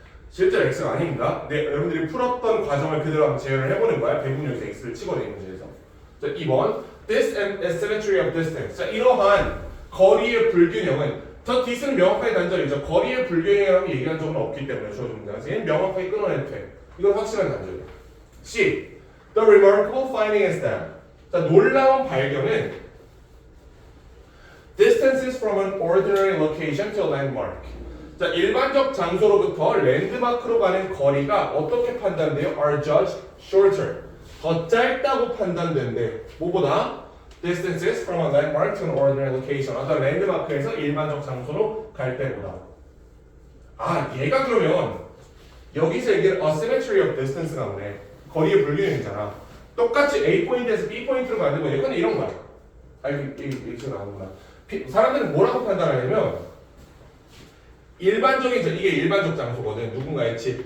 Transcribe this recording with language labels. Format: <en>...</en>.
<ko>실제로 X가 아닙니다. 네, 여러분들이 풀었던 과정을 그대로 한번 재현을 해보는 거야. 대부분 여기서 X를 치거든요. 이 문제에서.</ko> <en>자, 2번 This asymmetry of distance.</en> <ko>자, 이러한 거리의 불균형은 더 this는 명확하게 단절이죠. 거리의 불균형이라고 얘기한 적은 없기 때문에 주어진 문장에서 얘는 명확하게 끊어내도 돼. 이건 확실한 단절이야. C.</ko> <en>The remarkable finding is that.</en> <ko>자, 놀라운 발견은</ko> <en>distances from an ordinary location to a landmark.</en> <ko>자, 일반적 장소로부터 랜드마크로 가는 거리가 어떻게 판단돼요?</ko> <en>Are judged shorter.</en> <ko>더 짧다고 판단된대. 뭐보다?</ko> <en>Distances from a landmark to an ordinary location.</en> <ko>어떤 랜드마크에서 일반적 장소로 갈 때보다. 아, 얘가 그러면 여기서 얘기를</ko> <en>asymmetry of distance</en> <ko>가 오네. 거리의 불균형이잖아. 똑같이 A 포인트에서 B 포인트로 가는 거야. 이건 이런 거야. 아, 이게 나오는구나. 사람들은 뭐라고 판단하냐면 이게 일반적 장소거든. 누군가의 집.</ko>